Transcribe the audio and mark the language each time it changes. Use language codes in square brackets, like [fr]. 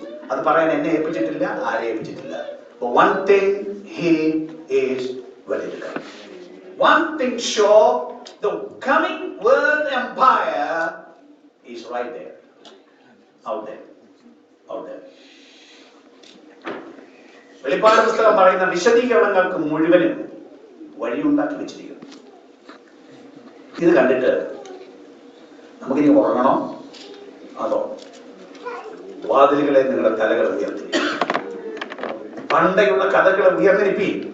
[ml] അത് പറയാൻ എന്നെ ഏൽപ്പിച്ചിട്ടില്ല, ആരെ ഏൽപ്പിച്ചിട്ടില്ല. [en] But one thing, he is ready to come. One thing sure, the coming world empire is right there. Out there. [ml] വെളിപ്പാട് പുസ്തകം പറയുന്ന വിശദീകരണങ്ങൾക്ക് മുഴുവനും വഴിയുണ്ടാക്കി വെച്ചിരിക്കുന്നു. ഇത് കണ്ടിട്ട് നമുക്കിനി ഉറങ്ങണോ അതോ വാതിലുകളെ നിങ്ങളുടെ തലകൾ ഉയർത്തി പണ്ടയുള്ള കഥകളെ ഉയർന്നിരിപ്പി.